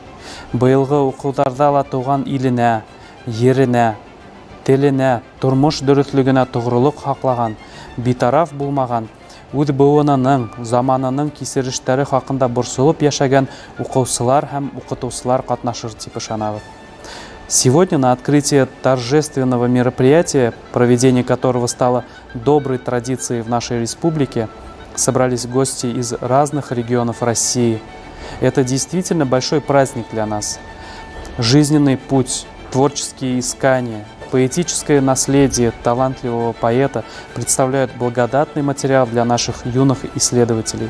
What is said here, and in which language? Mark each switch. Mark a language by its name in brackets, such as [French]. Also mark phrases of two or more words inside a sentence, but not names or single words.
[Bashkir] Быйылғы уҡыуҙарҙа ла тыуған иленә, еренә, теленә, тормош дөрөҫлөгөнә тоғролоҡ һаҡлаған, битараф булмаған, үҙ быуынының, заманының кисерештәре хаҡында борсолоп йәшәгән уҡыусылар һәм уҡытыусылар ҡатнашыр тип ышанабыҙ. [Russian] Сегодня на открытие торжественного мероприятия, проведение которого стало доброй традицией в нашей республике, собрались гости из разных регионов России. Это действительно большой праздник для нас. Жизненный путь, творческие искания, поэтическое наследие талантливого поэта представляют благодатный материал для наших юных исследователей.